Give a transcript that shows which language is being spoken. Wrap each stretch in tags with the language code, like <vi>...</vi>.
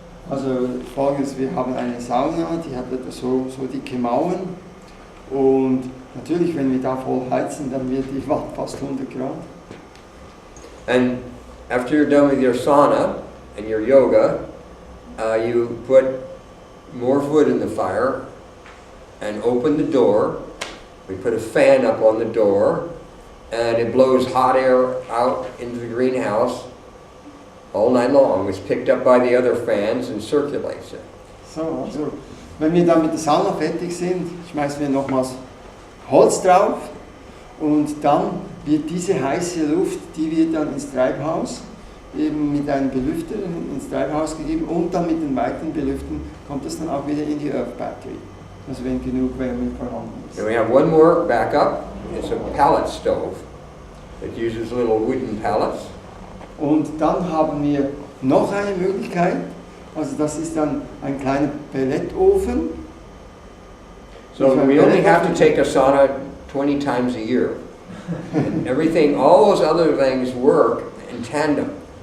<de>Also folgendes: Wir haben eine Sauna, die hat etwa so dicke Mauern und natürlich, wenn wir da voll heizen, dann wird die Watt fast 100 Grad.</de> <en>And after you're done with your sauna and your yoga, you put more wood in the fire and open the door. We put a fan up on the door and it blows hot air out into the greenhouse all night long. It's picked up by the other fans and circulates it.</en> <de>So, also wenn wir dann mit der Sauna fertig sind, schmeißen wir nochmals Holz drauf und dann wird diese heiße Luft, die wird dann ins Treibhaus, eben mit einem Belüfter ins Treibhaus gegeben und dann mit den weiteren Belüften kommt es dann auch wieder in die Erdbatterie. Also wenn genug Wärme vorhanden ist.</de> <en>And we have one more backup. It's a pellet stove. It uses little wooden pellets.</en> <de>Und dann haben wir noch eine Möglichkeit, also das ist dann ein kleiner Pelletofen.</de> <en>So we only have to take a sauna 20 times a year. And everything, all those other things work in tandem.</en>